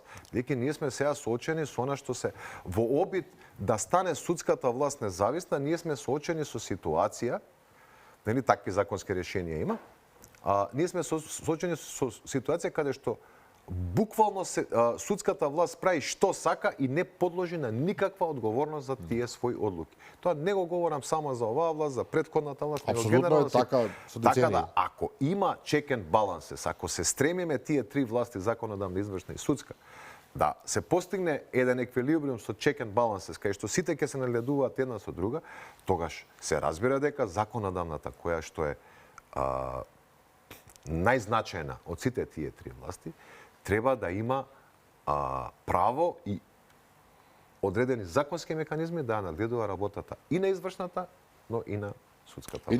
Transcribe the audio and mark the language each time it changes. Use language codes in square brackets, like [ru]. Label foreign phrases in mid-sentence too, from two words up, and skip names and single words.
[mk] Дека ние сме сега соочени со она што се во обид да стане судската власт независна, ние сме соочени со ситуација, такви законски решенија има, ние сме соочени со ситуација каде што буквално судската власт прави што сака и не подложи на никаква одговорност за тие своји одлуки. Тоа не го говорам само за оваа власт, за претходната власт, него генерално така со децении. Така да, ако има [en] check and balances, [mk] ако се стремиме тие три власти, законодавна, извршна и судска, да се постигне еден еквилибриум со [en] check and balances, [mk] кај што сите ќе се нагледуваат една со друга, тогаш се разбира дека законодавната, која што е најзначајна од сите тие три власти, треба да има право и одредени законски механизми да нагледува работата и на извршната, но и на судската власт.